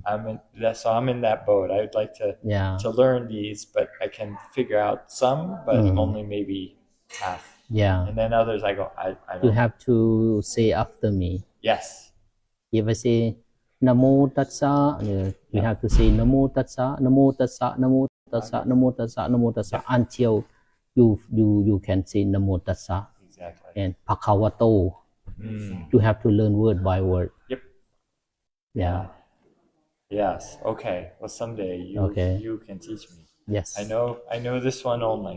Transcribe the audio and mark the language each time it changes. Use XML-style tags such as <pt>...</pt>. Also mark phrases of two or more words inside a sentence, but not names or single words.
<en>So I'm in that boat. I would like to learn these, but I can figure out some, but only maybe half. Yeah. And then others, I go. I don't. You have to say after me. Yes. If I say</en> <pi>Namo Tassa,</pi> <en>you have to say</en> <pi>Namo Tassa, Namo Tassa, Namo Tassa, Namo Tassa, Namo Tassa</pi> <en>until you can say</en> <pi>Namo Tassa.</pi> <en>Exactly. And Bhagavato. You have to learn word by word. Yep. Yeah. Yes. Okay. Well, someday you can teach me. Yes. I know this one only.</en>